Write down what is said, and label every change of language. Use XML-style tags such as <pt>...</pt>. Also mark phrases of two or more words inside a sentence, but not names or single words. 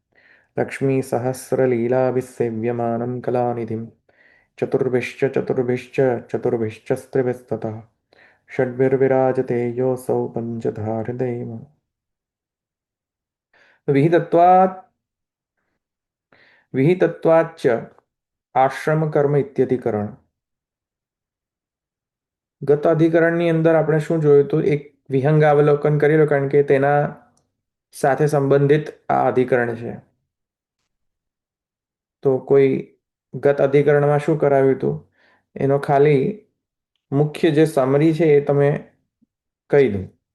<sa>लक्ष्मीसहस्रलीलाभिसेव्यमानं कलानिधिं चतुर्भिश्च स्त्रिभिस्ततः षड्भिर्विराजते योऽसौ पञ्चधा हृदयेम विहितत्वात् विहितत्वाच्च आश्रम कर्म इत्यधिकरण.</sa> <gu>ગત અધિકરણની અંદર આપણે શું જોયું હતું? એક વિહંગાવલોકન કરી લો, કારણ કે તેના સાથે સંબંધિત આ અધિકરણ છે. તો કોઈ ગત અધિકરણમાં શું કરાવ્યું હતું એનો ખાલી મુખ્ય જે સમરી છે એ તમે કહી દો.</gu>